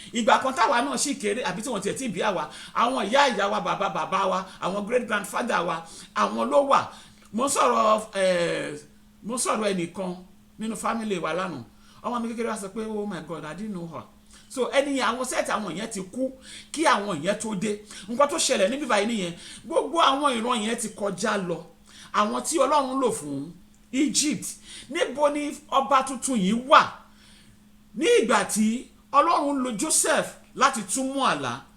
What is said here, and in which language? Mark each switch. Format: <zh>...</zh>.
<yo>Ìgbà kan táwa náà sì kéré, àbí tí wọ́n tiẹ̀ ti bí àwa, àwọn ìyá wa, bàbá wa, àwọn great grandfather wa, àwọn ló wà. Mo sọ̀rọ̀ ẹnìkan nínú family wa lánàá. Ọmọ mi kékeré wá sọ pé</yo> <en>oh my God, I didn't know her.</en> <yo>So ẹni yẹn, àwọn sẹ́ẹ̀tì àwọn yẹn ti kú kí àwọn yẹn tó dé. Nǹkan tó ṣẹlẹ̀ níbí báyìí nìyẹn, gbogbo àwọn ìran yẹn ti kọjá lọ. Àwọn tí Ọlọ́run lò fún Egypt, níbo ni ọba tuntun yìí wà ní ìgbà tí Ọlọ́run lo Joseph láti túmọ̀ àlá?</yo>